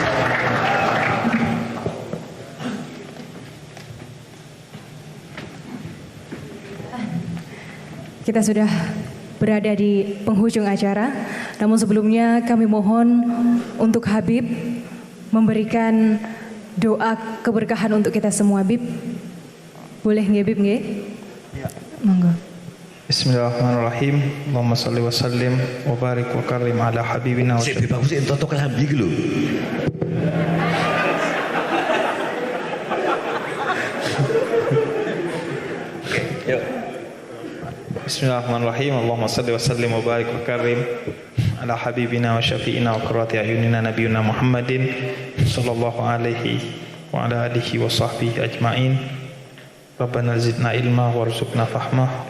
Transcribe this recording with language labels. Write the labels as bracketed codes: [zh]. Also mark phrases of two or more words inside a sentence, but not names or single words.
[id] Kita sudah berada di penghujung acara. Namun sebelumnya kami mohon untuk Habib memberikan doa keberkahan untuk kita semua. Habib, boleh nggih Habib nggih? Ya. Monggo. [ar] بسم الله الرحمن الرحيم. اللهم صل وسلم وبارك وكرم على حبيبنا و [jv] Sik bagus entuk kelambi iki lho. Yuk. [ar] بسم الله الرحمن الرحيم. اللهم صل وسلم وبارك وكرم على حبيبنا وشفيعنا وقرة أعيننا نبينا محمد صلى الله عليه وعلى آله وصحبه أجمعين. ربنا زدنا علما وارزقنا فهما.